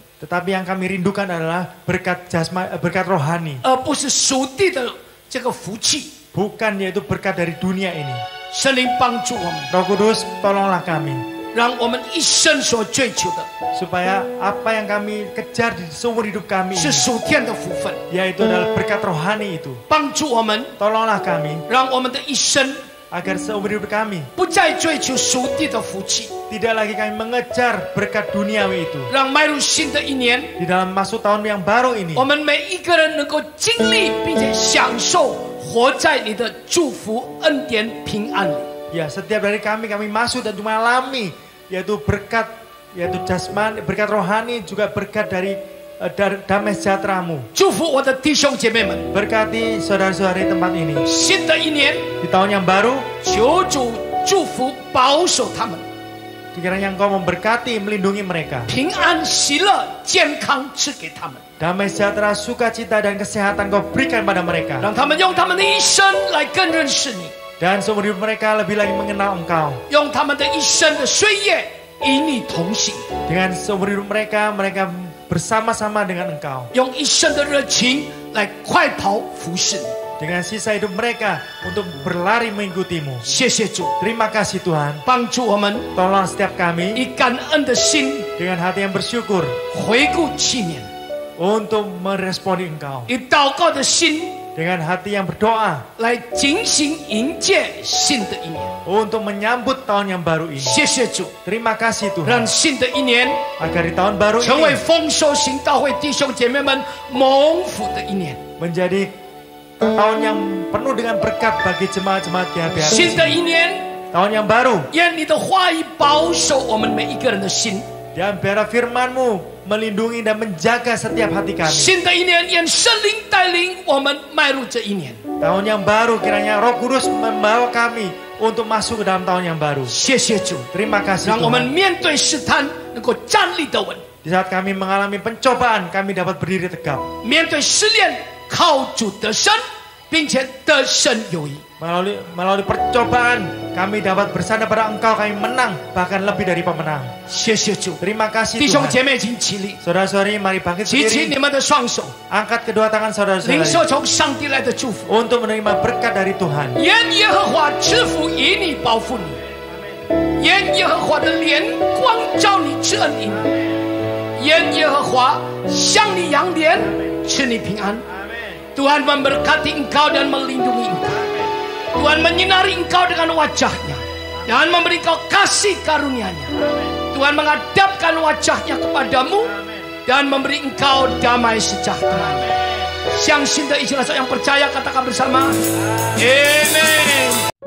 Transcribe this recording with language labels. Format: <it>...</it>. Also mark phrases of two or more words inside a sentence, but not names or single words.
<id>tetapi yang kami rindukan adalah berkat rohani,</id> <zh>而不是属地的这个福气。</zh> <id>bukan yaitu berkat dari dunia ini.</id> <zh>圣灵帮助我们，</zh> <id>Roh Kudus, tolonglah kami.</id> <zh>让我们一生所追求的</zh> <id>supaya apa yang kami kejar di seumur hidup kami</id> <zh>是</zh> <id>ini,</id> <zh>属天的福分，</zh> <id>yaitu adalah berkat rohani itu.</id> <zh>帮助我们，</zh> <id>Tolonglah kami</id> <zh>让我们的一生</zh> <id>agar seumur hidup kami</id> <zh>不再追求属地的福气，</zh> <id>tidak lagi kami mengejar berkat duniawi itu.</id> <zh>让迈入新的一年，</zh> <id>Di dalam masuk tahun yang baru ini,</id> <zh>我们每一个人能够经历并且享受活在你的祝福、恩典、平安里。</zh> <id>ya setiap dari kami masuk dan mengalami yaitu berkat, yaitu jasmani, berkat rohani, juga berkat dari damai sejahtera-Mu.</id> <zh>祝福我的弟兄姐妹们，</zh> <id>Berkati saudara-saudari tempat ini.</id> <zh>新的一年，</zh> <id>Di tahun yang baru,</id> <zh>求主祝福保守他们，</zh> <id>kiranya Engkau memberkati, melindungi mereka.</id> <zh>平安、喜乐、健康赐给他们，</zh> <id>Damai sejahtera, sukacita, dan kesehatan Kau berikan pada mereka.</id> <zh>让他们用他们的一生来更认识你，</zh> <id>Dan seumur hidup mereka lebih lagi mengenal Engkau.</id> <zh>用他们的一生的岁月与你同行，</zh> <id>Dengan seumur hidup mereka, mereka bersama-sama dengan Engkau.</id> <zh>用一生的热情来快跑服侍你。</zh> <id>Dengan sisa hidup mereka untuk berlari mengikutimu.</id> <zh>谢谢主，</zh> <id>Terima kasih Tuhan.</id> <zh>帮助我们</zh> <id>Tolong setiap kami</id> <zh>以感恩的心</zh> <id>dengan hati yang bersyukur</id> <zh>回顾去年，</zh> <id>untuk meresponi Engkau.</id> <zh>以祷告的心</zh> <id>Dengan hati yang berdoa</id> <zh>来警醒迎接新的一年。</zh> <id>untuk menyambut tahun yang baru ini.</id> <zh>谢谢主，</zh> <id>Terima kasih</id> <zh>让</zh> <id>Tuhan.</id> <zh>新的一年</zh> <id>Agar di tahun baru</id> <zh>成为</zh> <id>ini</id> <zh>丰收行道会弟兄姐妹们蒙福的一年。</zh> <id>menjadi tahun yang penuh dengan berkat bagi jemaat-jemaat GHBR.</id> <zh>新的一年，</zh> <id>Tahun yang baru.</id> <zh>愿你的话语保守我们每一个人的心。</zh> <id>Dan biarlah firman-Mu melindungi dan menjaga setiap hati kami.</id> <zh>新的一年，愿圣灵带领我们迈入这一年。</zh> <id>Tahun yang baru kiranya Roh Kudus membawa kami untuk masuk ke dalam tahun yang baru.</id> <zh>谢谢主，</zh> <id>Terima kasih</id> <zh>让我们</zh> <id>Tuhan.</id> <zh>面对试探能够站立得稳，</zh> <id>Di saat kami mengalami pencobaan, kami dapat berdiri tegap.</id> <zh>面对试炼靠主得胜，并且得胜有余。</zh> <id>Melalui percobaan, kami dapat bersandar pada Engkau, kami menang, bahkan lebih dari pemenang.</id> <zh>谢谢主，</zh> <id>Terima kasih</id> <zh>弟兄</zh> <id>Tuhan.</id> <zh>姐妹，请起立，</zh> <id>Saudara-saudari, mari bangkit</id> <zh>举起你</zh> <id>berdiri.</id> <zh>们的双手，</zh> <id>Angkat kedua tangan</id> <zh>领受</zh> <id>saudara-saudari</id> <zh>从上帝来的祝福。</zh> <id>untuk menerima berkat dari Tuhan.</id> <zh>愿耶和华赐福以你，保护你；愿耶和华的脸光照你，赐恩于你；愿耶和华向你扬脸，赐你平安。</zh> <id>Tuhan memberkati engkau dan melindungi engkau. Tuhan menyinari engkau dengan wajahnya dan memberi engkau kasih karunia-Nya. Tuhan menghadapkan wajahnya kepadamu dan memberi engkau damai sejahtera.</id> <zh>相信的一起来说，</zh> <id>yang percaya katakan bersama, Amen.</id>